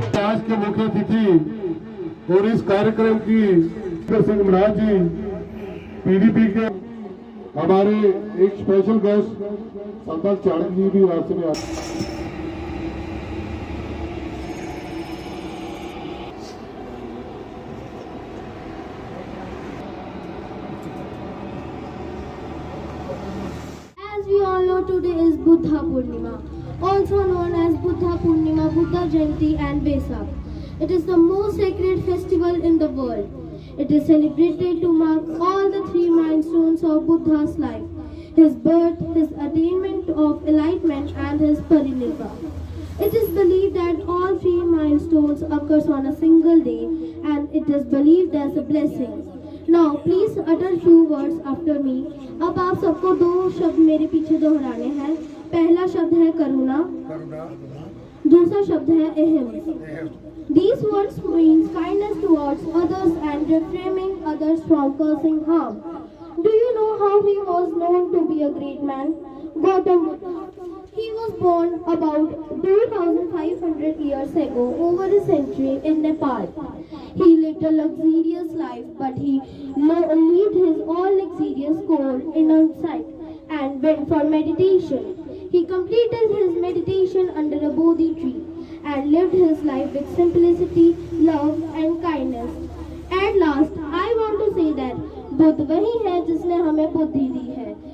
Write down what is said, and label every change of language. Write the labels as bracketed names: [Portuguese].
[Hindi] और इस कार्यक्रम की सिंह महाराज जी पीडीपी के हमारे एक स्पेशल गेस्ट सतपाल चाणक्य जी भी रास्ते में आए। [English] As we all know, today is Buddha Purnima, also known as Buddha Purnima, Buddha Jayanti and Vesak. It is the most sacred festival in the world. It is celebrated to mark all the three milestones of Buddha's life: his birth, his attainment of enlightenment, and his parinirvana. It is believed that all three milestones occurs on a single day, and it is believed as a blessing. Now, please utter few words after me. [Hindi] अब आप सबको दो शब्द मेरे पीछे दोहराने हैं। पहला शब्द है करुणा, दूसरा शब्द है अहम। [English] These words means kindness towards others and refraining others from causing harm. Do you know how he was known to be a great man? Gautam Buddha. He was born about 2500 years ago, over a century, in Nepal. He lived a luxurious life, but he lived his all luxurious goal in outside and went for meditation. He completed his meditation under a Bodhi tree and lived his life with simplicity, love and kindness. At last, I want to say that [Hindi] Buddha वही है जिसने हमें बुद्धि दी है।